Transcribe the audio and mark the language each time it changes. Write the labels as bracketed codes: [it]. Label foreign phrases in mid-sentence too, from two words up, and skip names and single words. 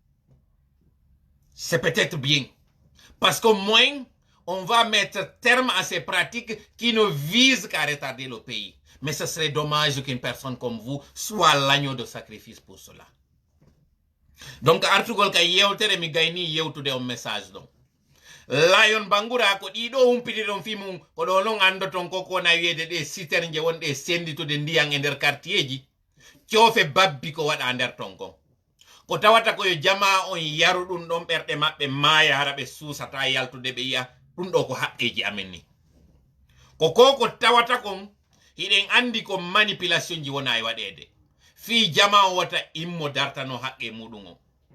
[fr] C'est peut-être bien. Parce qu'au moins, on va mettre terme à ces pratiques qui ne visent qu'à retarder le pays. Mais ce serait dommage qu'une personne comme vous soit l'agneau de sacrifice pour cela. [ff] Donc, article ka yewtere mi gayni yewtude on message donc. Lion Bangura ko ɗiɗo humpiti ɗon fimum ko ɗo non andoton ko kona wiyede ɗe citerne je wonɗe senditude ndiyan e nder quartier ji coofe babbi ko waɗa nder ton kon ko tawata koyo jama on yaru ɗum ɗon ɓerɗe maɓɓe maaya hara ɓe suusata yaltude ɓe yiya ɗum ɗo ko haqqeji amen ni ko tawata kon hiɗen andi ko manipulation ji wona e waɗede fi jama o wata immo dartano haqqe muɗum o